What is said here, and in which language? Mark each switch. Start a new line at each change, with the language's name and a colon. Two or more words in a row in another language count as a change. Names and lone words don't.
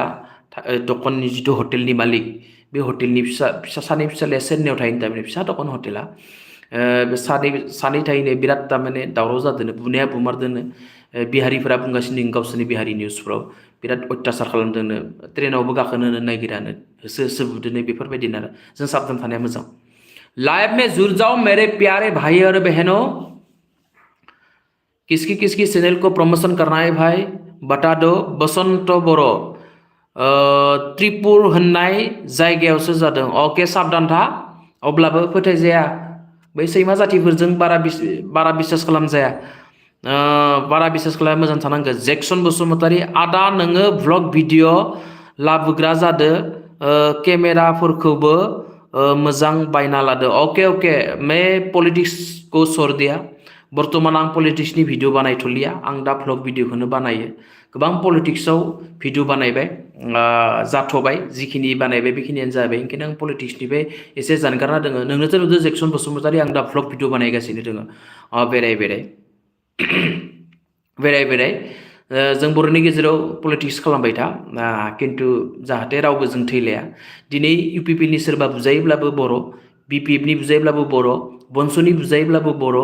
Bodo: दखाननि जिथु हटेलनि मालिक बे हटेलनि सानै फिसालाया चेन्नाइआव थायो थारमाने फिसा दखान हटेला बे सानै थायैनो बिराद तारमाने दावराव जादों बुनाया बुमारदोंनो बिहारिफोरा बुंगासिनो गावसोरनि बिहारि निउसफ्राव बिराद अत्याचार खालामदोंनो ट्रेनावबो गाखोनो नागिरानो होसो होसो बुदोंनो बेफोरबायदिनो आरो जों साबधान थानाया मोजां
Hindi: लाइफ में जुड़ जाओ मेरे प्यारे भाई और बहनों किसकी चैनल को प्रमोशन करना है भाई बता दो
Bodo: बसंत बरो त्रिपुर होननाय जायगायावसो जादों अके साबधान था अब्लाबो फोथायजाया बै सैमा जातिफोरजों बारा बिसास खालामजाया बारा बिसास खालामनो मोजां थानांगौ जेक्सन बसुमतारी आदा नोङो भ्लग भिडिअ लाबोग्रा जादो केमेराफोरखौबो मोजां बायना लादो अके
Hindi: मैं पलिटिक्स को छोड़ दिया
Bodo: बर्तमान आं पलिटिक्सनि भिडिअ बानायथलिया आं दा भ्लग भिडिअखौनो बानायो गोबां पलिटिक्सआव भिडिअ बानायबाय जाथ'बाय जिखिनि बानायबाय बेखिनियानो जाबाय ओंखायनो आं पलिटिक्सनिफ्राय एसे जानगारना दोङो नोंनोथ' नुदों जेक्सन बसुमतारी आं दा
English: vlog video
Bodo: बानायगासिनो दोङो बेराय जों बर'नि गेजेराव पलिटिक्स खालामबाय था किन्तु जाहाथे रावबो जों थैलाया दिनै इउपिपिनि सोरबा बुजायोब्लाबो बर' बिपिएफनि बुजायोब्लाबो बर' बनस'नि बुजायोब्लाबो बर'